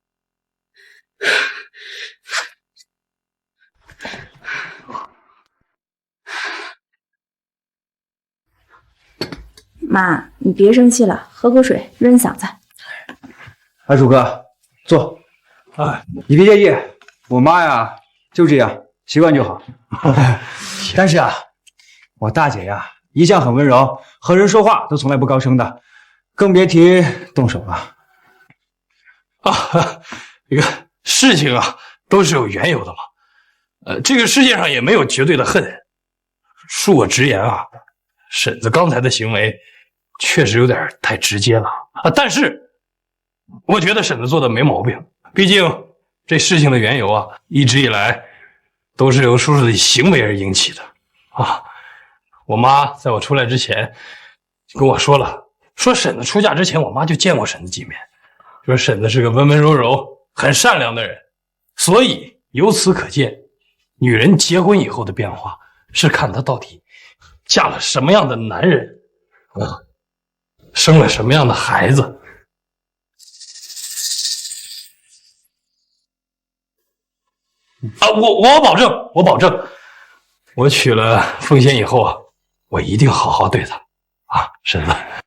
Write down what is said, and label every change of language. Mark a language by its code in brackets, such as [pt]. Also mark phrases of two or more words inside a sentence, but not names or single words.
[zh] 妈，你别生气了，喝口水润嗓子。二主哥，坐。啊，你别介意，我妈呀就这样，习慣就好。但是啊，我大姐呀一向很溫柔，和人說話都從來不高聲的，更別提動手了。啊，這個事情啊都是有緣由的嘛。這個世界上也沒有絕對的恨。恕我直言啊，嬸子剛才的行為確實有點太直接了啊，但是我覺得嬸子做的沒毛病。畢竟這事情的緣由啊，一直以來都是由叔叔的行為而引起的啊。我媽在我出來之前就跟我說了，說嬸子出嫁之前我媽就見過嬸子幾面，說嬸子是個溫溫柔柔很善良的人，所以由此可見，女人結婚以後的變化是看她到底嫁了什麼樣的男人啊，生了什麼樣的孩子。啊，我保證，我娶了鳳仙以後啊，我一定好好對她啊，嬸子。